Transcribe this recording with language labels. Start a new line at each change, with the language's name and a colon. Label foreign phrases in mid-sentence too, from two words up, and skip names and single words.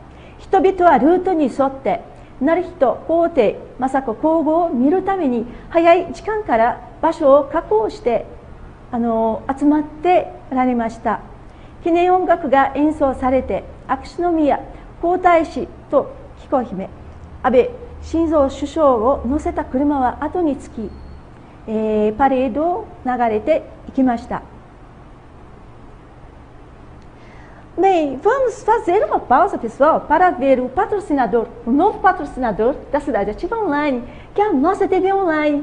Japanese: 人々はルートに沿って成仁皇帝雅子皇后を見るために早い時間から場所を確保して集まってられました。記念音楽が演奏されて、秋篠宮皇太子と紀子姫、安倍晋三首相を乗せた車は後につき、パレードを流れていきました。
Portuguese: Bem, vamos fazer uma pausa, pessoal, para ver o patrocinador, o novo patrocinador da Cidade Ativa Online, que é a nossa TV Online.